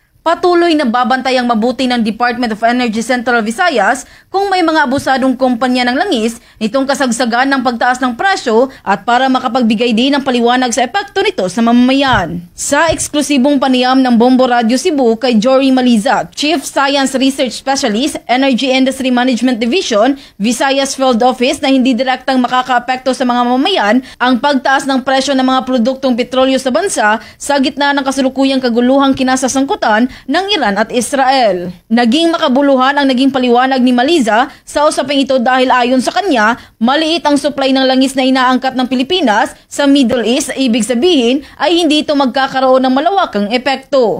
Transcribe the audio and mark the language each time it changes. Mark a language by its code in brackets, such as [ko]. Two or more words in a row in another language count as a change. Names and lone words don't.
[tl] Patuloy na babantayang mabuti ng Department of Energy Central Visayas kung may mga abusadong kumpanya ng langis nitong kasagsagan ng pagtaas ng presyo at para makapagbigay din ng paliwanag sa epekto nito sa mamamayan. Sa eksklusibong panayam ng Bombo Radio Cebu kay Jory Maliza, Chief Science Research Specialist, Energy Industry Management Division, Visayas Field Office na hindi direktang makakaapekto sa mga mamamayan ang pagtaas ng presyo ng mga produktong petrolyo sa bansa sa gitna ng kasalukuyang kaguluhang kinasasangkutan ng Iran at Israel. Naging makabuluhan ang naging paliwanag ni Maliza sa usaping ito dahil ayon sa kanya, maliit ang supply ng langis na inaangkat ng Pilipinas sa Middle East, ibig sabihin ay hindi ito magkakaroon ng malawakang epekto.